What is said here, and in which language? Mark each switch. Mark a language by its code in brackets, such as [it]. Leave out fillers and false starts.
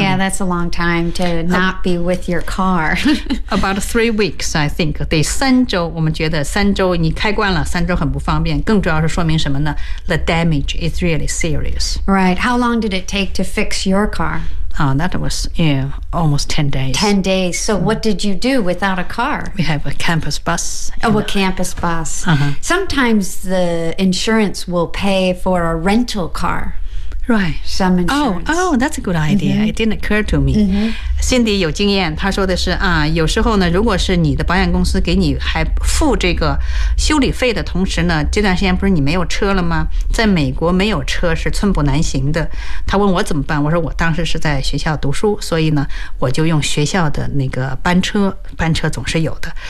[en] Yeah, that's a long time to not be with your car. About 3 weeks, I think. [zh] 得三周，我们觉得三周你开惯了，三周很不方便。更主要是说明什么呢？ [en] The damage is really serious. Right. How long did it take to fix your car? That was almost 10 days. 10 days. So what did you do without a car? We have a campus bus. Oh, a campus bus. Sometimes the insurance will pay for a rental car. Right. Some insurance. Oh, that's a good idea. Mm-hmm. It didn't occur to me. Mm-hmm. [zh] Cindy 有经验，她说的是有时候呢，如果是你的保险公司给你还付这个修理费的同时呢，这段时间不是你没有车了吗？在美国没有车是寸步难行的。她问我怎么办，我说我当时是在学校读书，所以呢，我就用学校的那个班车，班车总是有的。